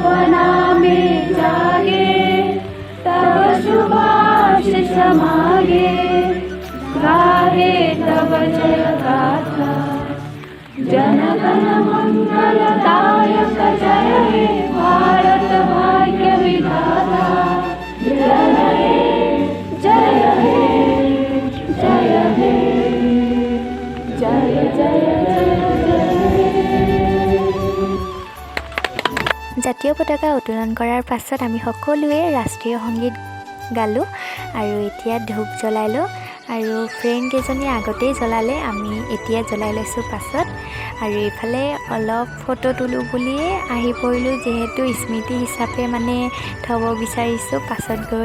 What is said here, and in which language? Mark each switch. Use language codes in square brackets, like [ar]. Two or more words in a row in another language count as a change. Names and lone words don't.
[bn] নামে জাগে তব শুভাশিস মাগে গাহে তব জয় গাথা জন গণ মঙ্গলদায়ক জয় হে ভারত ভাগ্য বিধাতা জয় হে জয় হে জয় হে জয় জয় [as] জাতীয় পতাকা উত্তোলন কৰাৰ পাছত আমি সকলোৱে ৰাষ্ট্ৰীয় সংগীত গালোঁ আৰু এতিয়া ধূপ জ্বলালোঁ আৰু ফ্ৰেণ্ড কেইজনীয়ে আগতেই জ্বলালে আমি এতিয়া জ্বলাই লৈছোঁ পাছত আৰু ইফালে অলপ ফটো তোলোঁ বুলিয়ে আহি পৰিলোঁ যিহেতু স্মৃতি হিচাপে মানে থ'ব বিচাৰিছোঁ পাছত গৈ